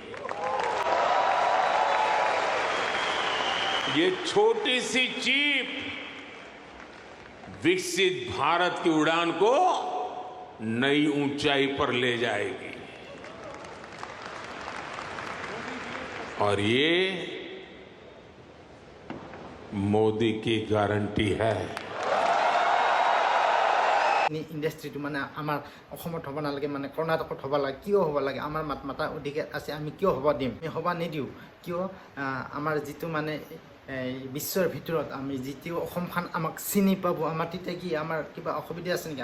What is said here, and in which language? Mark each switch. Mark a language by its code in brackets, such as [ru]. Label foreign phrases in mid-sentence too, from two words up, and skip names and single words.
[hi] ये छोटी सी चिप विकसित भारत की उड़ान को नई ऊंचाई पर ले जाएगी और ये मोदी की गारंटी है। [as] ইণ্ডাষ্ট্ৰীটো মানে আমাৰ অসমত হ'ব নালাগে, মানে কৰ্ণাটকত হ'ব লাগে। কিয় হ'ব লাগে? আমাৰ মাতা অধিকাৰ আছে, আমি কিয় হ'ব দিম? আমি হ'ব নিদিওঁ। কিয় আমাৰ যিটো মানে বিশ্বৰ ভিতৰত আমি যিটো অসমখন আমাক চিনি পাব, আমাৰ তেতিয়া কি আমাৰ কিবা অসুবিধা আছে নেকি?